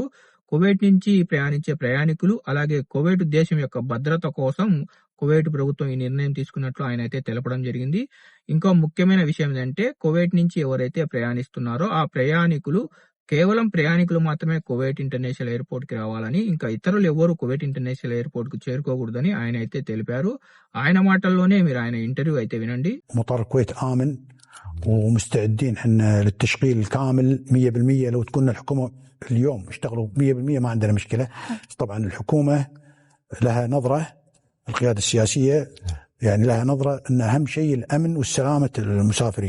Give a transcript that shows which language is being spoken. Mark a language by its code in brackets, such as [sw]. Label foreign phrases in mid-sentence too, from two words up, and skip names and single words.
[te] కువైట్ నుంచి ప్రయాణించే ప్రయాణికులు అలాగే కువైట్ దేశం యొక్క భద్రత కోసం కువైట్ ప్రభుత్వం ఈ నిర్ణయం తీసుకున్నట్లు ఆయన అయితే తెలపడం జరిగింది. ఇంకా ముఖ్యమైన విషయం ఏంటంటే కువైట్ నుంచి ఎవరైతే ప్రయాణిస్తున్నారో ఆ ప్రయాణికులు కేవలం ప్రయాణికులు మాత్రమే కువైట్ ఇంటర్నేషనల్ ఎయిర్పోర్ట్ కి రావాలని, ఇంకా ఇతరులు ఎవరు కువైట్ ఇంటర్నేషనల్ ఎయిర్పోర్ట్ కు చేరుకోకూడదని ఆయన అయితే తెలిపారు. ఆయన మాటల్లోనే మీరు ఆయన ఇంటర్వ్యూ అయితే వినండి. [ar] مطار الكويت آمن ومستعدين احنا للتشغيل الكامل 100%. لو تكون الحكومة اليوم اشتغلوا 100% ما عندنا مشكلة. طبعا الحكومة لها نظرة، القيادة السياسية يعني لها نظرة أن أهم شيء الأمن والسلامة المسافرين.